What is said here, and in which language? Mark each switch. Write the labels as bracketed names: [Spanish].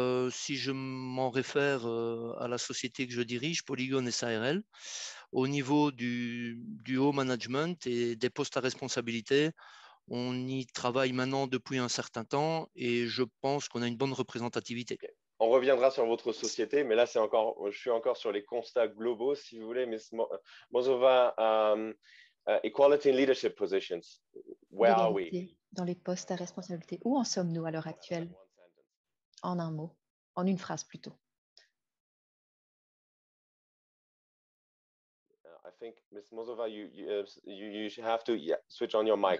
[French] Si je m'en réfère à la société que je dirige, Polygon SARL, au niveau du haut management et des postes à responsabilité, on y travaille maintenant depuis un certain temps et je pense qu'on a une bonne représentativité. [English] Okay. [French] On reviendra sur votre société, mais là, je suis encore sur les constats globaux, si vous voulez. [English] Ms. Mozova, equality in leadership positions, where are we? [French] Dans les postes à responsabilité, où en sommes-nous à l'heure actuelle? En un mot, en une phrase plutôt. [English] I think, Ms. Mozova, you have to switch on your mic.